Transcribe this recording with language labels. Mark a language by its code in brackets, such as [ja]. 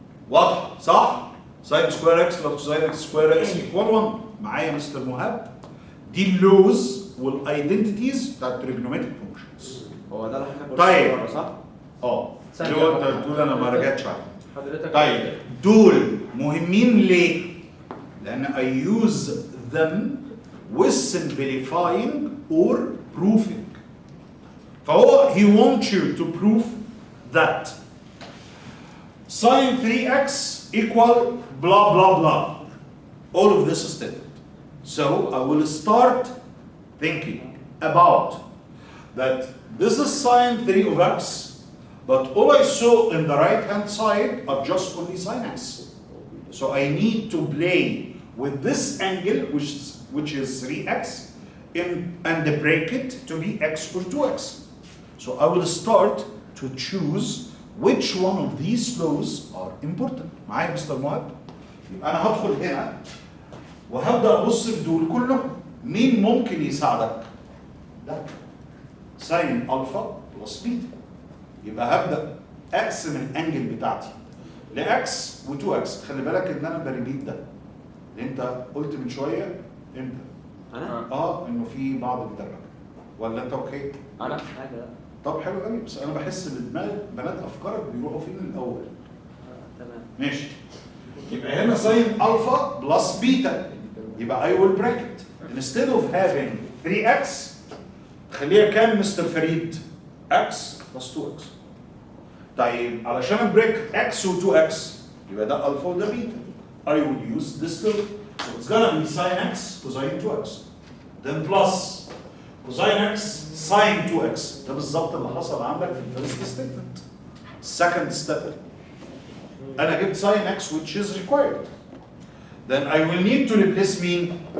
[ar] واضحة صح؟ ساين سكوير اكس بلس ساين اكس سكوير اكس ايكوال 1. معايا مستر مهاب؟ دي اللوز والايدنتيتيز بتاعت التريجونومتريك فانكشنز. هو ده اللي احنا كنا طيب. بنقوله صح؟ اللي هو انت بتقول انا ما رجعتش عليه. حضرتك طيب دول مهمين ليه؟ لأن [en] I use them with simplifying or proving. فهو he wants you to prove that sine 3x equal blah blah blah. All of this is stated. So I will start thinking about that this is sine 3 of x, but all I saw in the right hand side are just only sine x. So I need to play with this angle, which is 3x, and break it to be x or 2x. So I will start to choose which one of these laws are important. [ar] معايا مستر مهاب؟ يبقى أنا هدخل هنا وهبدأ أبص في دول كلهم. مين ممكن يساعدك؟ ده ساين ألفا بلس بيتا. يبقى هبدأ أقسم الأنجل بتاعتي لإكس و2 إكس. خلي بالك إن أنا بريبيت ده. اللي أنت قلت من شوية أنت. انا؟ إنه في بعض الدرجة. ولا أنت أوكي؟ انا حاجه لا. طب حلو قوي، بس أنا بحس إن دماغ بنات أفكارك بيروحوا فين الأول. تمام. ماشي. يبقى هنا ساين ألفا بلس بيتا. يبقى [en] I will break it. Instead of having 3x [ar] خليها كام مستر فريد؟ [en] x plus 2x. [ar] طيب علشان ابريك x و 2x يبقى ده الفا وده بيتا. [en] I will use this law. So it's gonna be sin x cosine 2x. Then plus cosine x sin 2x. [ar] ده بالظبط اللي حصل عندك في الفيرست ستيتمنت. [en] Second step. [ar] أنا جبت [en] sin x which is required. Then I will need to replace mean.